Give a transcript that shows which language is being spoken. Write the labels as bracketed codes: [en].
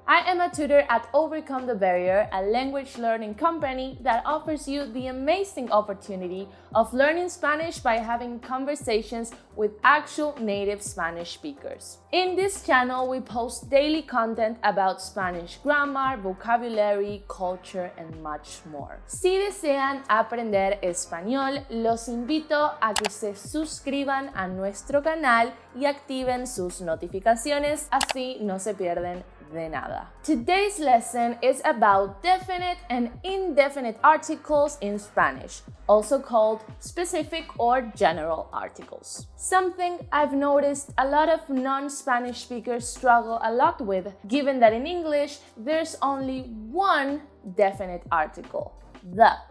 [en] I am a tutor at Overcome the Barrier, a language learning company that offers you the amazing opportunity of learning Spanish by having conversations with actual native Spanish speakers. In this channel, we post daily content about Spanish grammar, vocabulary, culture, and much more. [es] Si desean aprender español, los invito a que se suscriban a nuestro canal y activen sus notificaciones, así no se pierden de nada. [en] Today's lesson is about definite and indefinite articles in Spanish, also called specific or general articles. Something I've noticed a lot of non-Spanish speakers struggle a lot with, given that in English there's only one definite article, the.